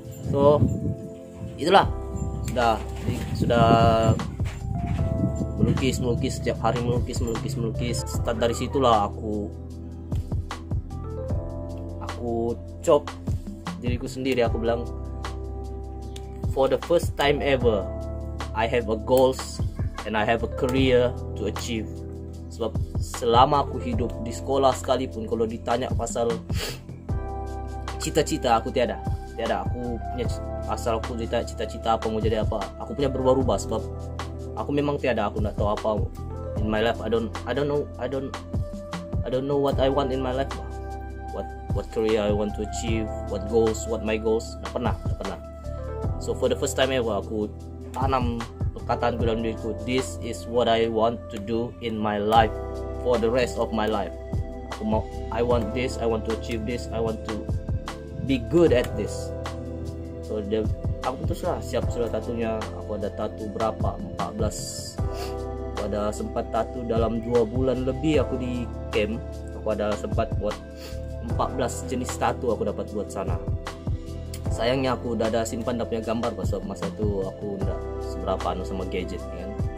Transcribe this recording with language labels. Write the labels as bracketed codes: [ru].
[ms] So itulah, sudah melukis setiap hari, melukis. Start dari situlah aku cop diriku sendiri. Aku bilang, [en] for the first time ever I have a goals and I have a career to achieve. [ms] Sebab selama aku hidup di sekolah sekalipun, kalau ditanya pasal cita-cita, aku tiada. Aku punya, asal aku ditanya cita-cita apa mau jadi apa, aku punya berubah-ubah. Sebab aku memang tiada, aku nggak tahu apa [en] in my life. I don't know what I want in my life. What career I want to achieve, what my goals, [ms] nggak pernah. [en] So for the first time ever, [ms] aku tanam perkataan dalam diriku, [en] this is what I want to do in my life for the rest of my life. I want this, I want to achieve this, I want to be good at this. [ms] So aku putuslah, siap sudah tatunya. Aku ada tatu berapa, 14. Aku ada sempat tatu dalam 2 bulan lebih aku di camp. Aku ada sempat buat 14 jenis tatu aku dapat buat sana. Sayangnya aku udah ada simpan punya gambar, pasal masa itu aku udah seberapa sama gadget kan.